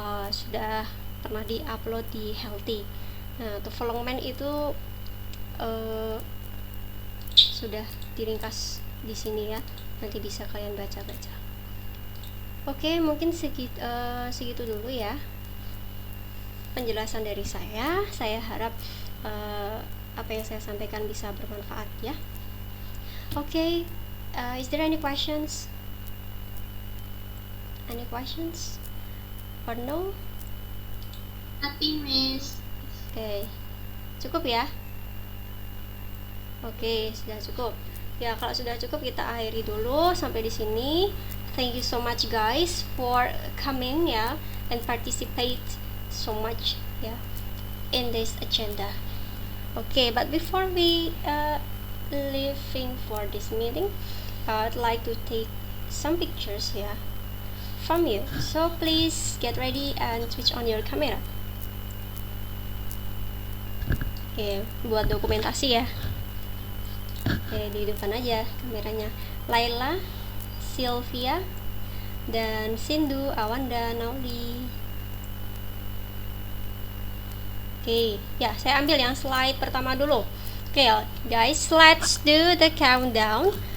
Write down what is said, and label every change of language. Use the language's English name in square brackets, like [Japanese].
[Indonesian] sudah pernah di-upload di Healthy. Nah, development itu sudah diringkas di sini ya. Nanti bisa kalian baca-baca. Oke, mungkin segitu dulu ya penjelasan dari saya. Saya harap apa yang saya sampaikan bisa bermanfaat ya. [English] Oke, is there any questions? Any questions? Or no? Nothing, Miss. [Indonesian] Oke, cukup ya? Oke, sudah cukup. Ya, kalau sudah cukup kita akhiri dulu sampai di sini. [English] Thank you so much guys for coming ya and participate so much ya in this agenda. Okay, but before we leaving for this meeting, I'd like to take some pictures ya from you. So please get ready and switch on your camera. [Indonesian] Oke, buat dokumentasi ya. Oke, di depan aja kameranya. Laila, Sylvia, dan Sindu, Awanda, Nauli. Oke, ya saya ambil yang slide pertama dulu. [English] Oke guys, let's do the countdown.